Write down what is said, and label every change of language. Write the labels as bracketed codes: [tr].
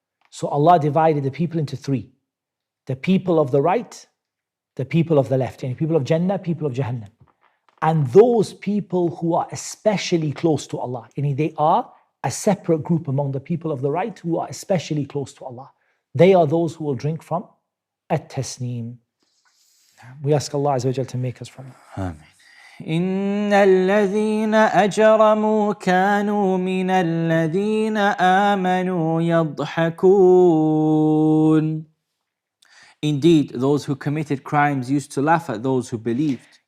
[en] So Allah divided the people into 3. The people of the right, the people of the left, and people of Jannah, people of Jahannam. And those people who are especially close to Allah, they are a separate group among the people of the right who are especially close to Allah. They are those who will drink from At-Tasneem. We ask Allah Azza wa Jal to make us from it. Amen. [ar] إن الذين أجرموا كانوا من الذين آمنوا يضحكون. [en] Indeed, those who committed crimes used to laugh at those who believed.